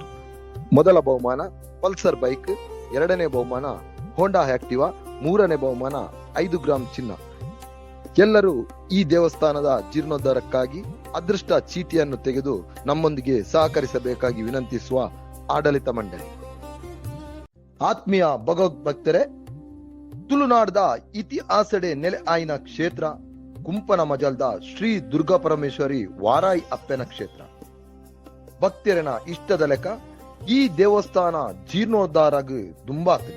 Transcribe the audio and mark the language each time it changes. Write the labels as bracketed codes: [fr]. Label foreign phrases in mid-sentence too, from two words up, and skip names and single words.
[kn] ಮೊದಲ ಬಹುಮಾನ ಪಲ್ಸರ್ ಬೈಕ್, ಎರಡನೇ ಬಹುಮಾನ ಹೋಂಡಾ ಆಕ್ಟಿವಾ, ಮೂರನೇ ಬಹುಮಾನ 5 ಗ್ರಾಂ ಚಿನ್ನ. ಎಲ್ಲರೂ ಈ ದೇವಸ್ಥಾನದ ಜೀರ್ಣೋದ್ಧಾರಕ್ಕಾಗಿ ಅದೃಷ್ಟ ಚೀಟಿಯನ್ನು ತೆಗೆದು ನಮ್ಮೊಂದಿಗೆ ಸಹಕರಿಸಬೇಕಾಗಿ ವಿನಂತಿಸುವ ಆಡಳಿತ ಮಂಡಳಿ. [tcy] ಆತ್ಮೀಯ ಭಗವದ್ಭಕ್ತರೇ, ತುಳುನಾಡದ ಇತಿಹಾಸಡೆ ನೆಲೆ ಆಯ್ನ ಕ್ಷೇತ್ರ ಕುಂಪನ ಮಜಲ್ದ ಶ್ರೀ ದುರ್ಗಾಪರಮೇಶ್ವರಿ ವಾರಾಯಿ ಅಪ್ಪನ ಕ್ಷೇತ್ರ. ಭಕ್ತರನ ಇಷ್ಟದ ಲೆಕ್ಕ ಈ ದೇವಸ್ಥಾನ ಜೀರ್ಣೋದ್ಧಾರಗ ದುಂಬಾತದೆ.